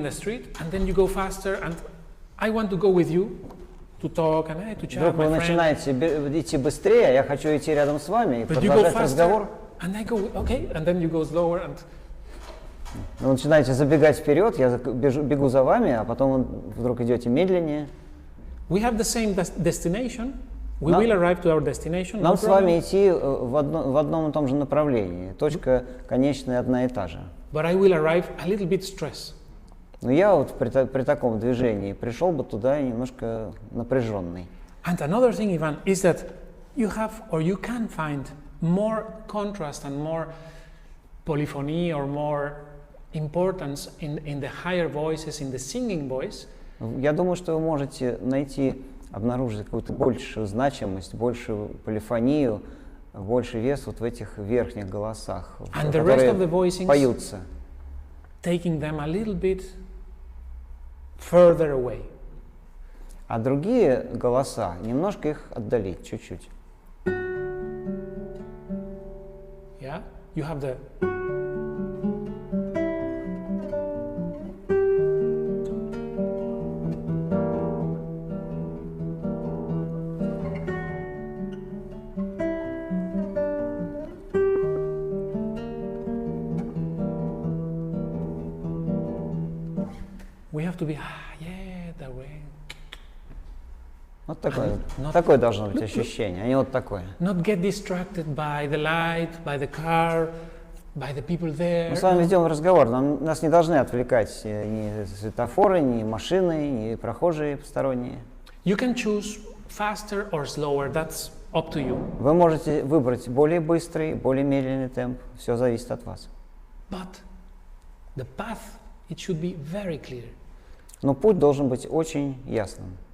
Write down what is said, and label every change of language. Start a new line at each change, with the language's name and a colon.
English: in the street, and then you go faster, and I want to go with you to talk and to chat,
Russian: Вдруг вы
English: my friend.
Russian: начинаете идти быстрее, а я хочу идти рядом с вами и
English: But you go
Russian: продолжать разговор.
English: faster, and I go, okay, and then you go slower, and
Russian: Вы начинаете забегать вперед, я бегу за вами, а потом вы вдруг идете медленнее.
English: we have the same destination. We No. will arrive to our destination.
Russian: Нам
English: No
Russian: с вами
English: problem.
Russian: идти в одном и том же направлении. Точка конечная одна и та же.
English: But I will arrive a little bit stressed.
Russian: Но я вот при таком движении пришел бы туда немножко напряженный.
English: And another thing, Ivan, is that you have or you can find more contrast and more polyphony or more importance in the higher voices, in the singing voice.
Russian: Я думаю, что вы можете обнаружить какую-то большую значимость, большую полифонию, больший вес вот в этих верхних голосах,
English: And the rest of the
Russian: которые
English: voicings,
Russian: поются.
English: taking them a little bit further away.
Russian: А другие голоса, немножко их отдалить, чуть-чуть.
English: Yeah, you have the we have to be yeah that way.
Russian: Вот такое,
English: not-
Russian: такое должно быть ощущение, а не вот такое.
English: Not get distracted by the light, by the car, by the people there.
Russian: Мы с вами ведем разговор, нас не должны отвлекать ни светофоры, ни машины, ни прохожие посторонние.
English: You can choose faster or slower. That's up to you.
Russian: Вы можете выбрать более быстрый, более медленный темп, все зависит от вас.
English: but the path, it should be very clear.
Russian: Но путь должен быть очень ясным.